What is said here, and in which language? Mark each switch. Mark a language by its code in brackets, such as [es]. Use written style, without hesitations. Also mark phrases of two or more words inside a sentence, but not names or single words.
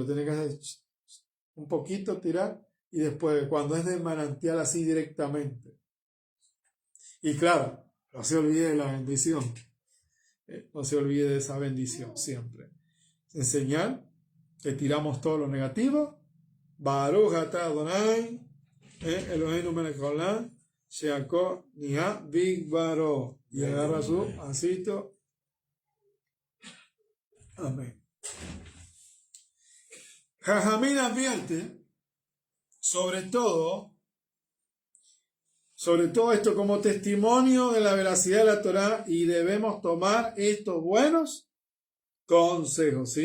[es] Tiene que hacer un poquito, tirar, y después cuando es de manantial así directamente. Y claro, no se olvide de la bendición. No se olvide de esa bendición siempre. En señal que tiramos todo lo negativo. [he] ברוך אתה אדוני אלוהינו מלך העולם שהכל נהיה בדברו. [es] Y agarra su asito. Amén. Jajamín advierte sobre todo esto como testimonio de la veracidad de la Torá, y debemos tomar estos buenos consejos, ¿sí?